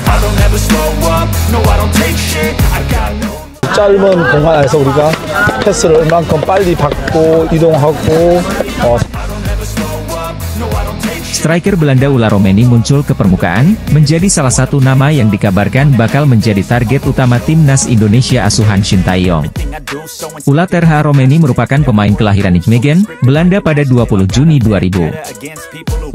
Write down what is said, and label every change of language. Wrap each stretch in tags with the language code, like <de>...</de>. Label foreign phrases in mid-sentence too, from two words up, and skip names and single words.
<en>don't ever slow up, no I don't take shit, I got no.</en> <ko>짧은 공간 안에서 우리가 패스를 얼만큼 빨리 받고 이동하고</ko> <id>Striker Belanda Ula Romeni muncul ke permukaan, menjadi salah satu nama yang dikabarkan bakal menjadi target utama timnas Indonesia asuhan Shin Tae-yong. Ula Terha Romeni merupakan pemain kelahiran Nijmegen, Belanda pada 20 Juni 2000.</id>